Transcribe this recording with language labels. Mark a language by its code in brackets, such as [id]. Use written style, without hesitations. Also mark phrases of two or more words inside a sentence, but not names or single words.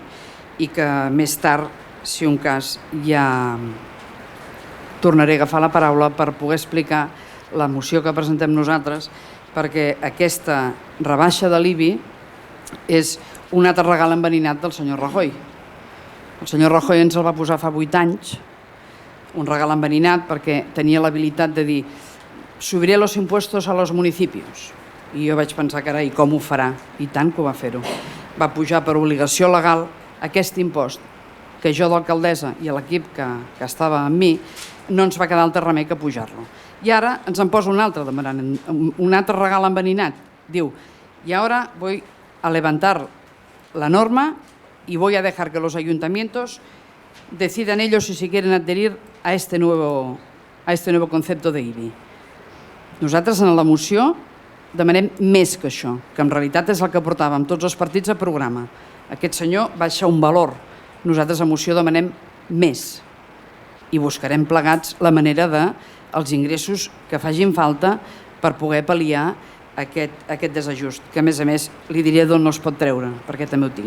[ca] I que més tard, si un cas, ja tornaré a agafar la paraula per poder explicar la moció que presentem nosaltres, perquè aquesta rebaixa de l'IBI és un altre regal enverinat del senyor Rajoy. El senyor Rajoy ens el va posar fa 8 anys, un regal enverinat perquè tenia l'habilitat de dir [es] subiré los impuestos a los municipios. [ca] I jo vaig pensar, carai, com ho farà? I tant que ho va fer-ho. Va pujar per obligació legal aquest impost que jo d'alcaldessa i l'equip que estava amb mi no ens va quedar altre remei que pujar-lo. I ara ens en posa un altre demanant, un altre regal enverinat. Diu, [es] y ahora voy a levantar la norma y voy a dejar que los ayuntamientos decidan ellos si quieren adherir a este nuevo concepto de IBI. [ca] Nosaltres en la moció demanem més que això, que en realitat és el que portàvem tots els partits a programa. Aquest senyor baixa un valor. Nosaltres a moció demanem més i buscarem plegats la manera dels ingressos que facin falta per poder pal·liar aquest desajust, que a més li diré d'on no es pot treure, perquè també ho tinc.